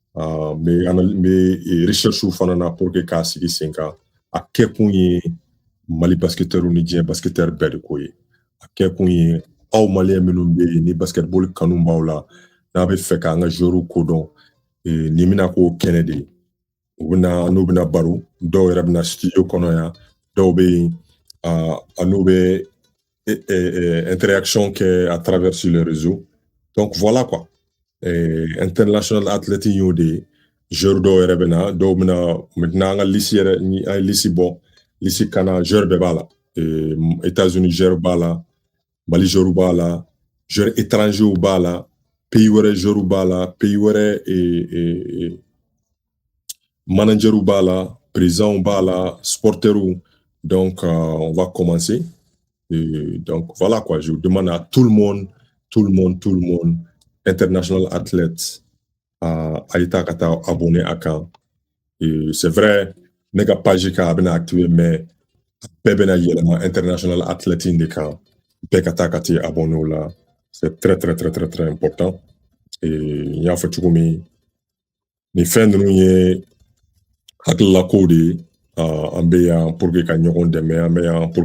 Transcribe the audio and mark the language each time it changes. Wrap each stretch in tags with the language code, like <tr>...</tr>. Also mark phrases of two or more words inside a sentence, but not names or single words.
<fr>mais recherche</fr> <bm>fana na</bm> <fr>pour que</fr> <bm>k'a sigi sen kan a kɛkun ye Mali basketteur ni diɲɛ basketteur bɛɛ de ko ye a kɛkun ye aw malien minnu bɛ yen ni basketball kanu b'aw la n'a bɛ fɛ k'an ka joueur kodɔn nin bɛna k'o kɛnɛ de ye n'u bɛna baro dɔw yɛrɛ bɛna studio kɔnɔ yan dɔw bɛ yen n'u bɛ interaction kɛ</bm> <fr>à travers sur les réseaux donc voilà quoi international athlète</fr> <bm>y'o de ye joueur dɔw yɛrɛ bɛna dɔw bɛna maintenant an ka liste yɛrɛ ni an ye liste bɔ liste kana joueur bɛɛ b'a la États-Unis joueur b'a la Mali joueur b'a la</bm> <fr>joueur étranger</fr> <bm>b'a la pays wɛrɛ joueur b'a la, pays wɛrɛ manager b'a la, président b'a la, supporter.</bm> <fr>Donc, on va commencer. Et donc, voilà quoi, je demande à tout le monde, international athlète, à ita</fr> <bm>ka taa abonné a kan.</bm> <fr>Et c'est vrai,</fr> <bm>ne ka page kan a bɛna activer, mais bɛɛ bɛna yɛlɛma</bm> <fr>international athlète</fr> <bm>in de kan. Bɛɛ ka taa ka t'i abonné o la.</bm> <fr>C'est très, très, très, très, très important.</fr> <bm>Et n y'a fɔ cogo min, nin fɛn ninnu ye hakililakow de ye. An bɛ yan</bm> <fr>pour que</fr> <bm>ka ɲɔgɔn dɛmɛ, an bɛ yan pour</bm>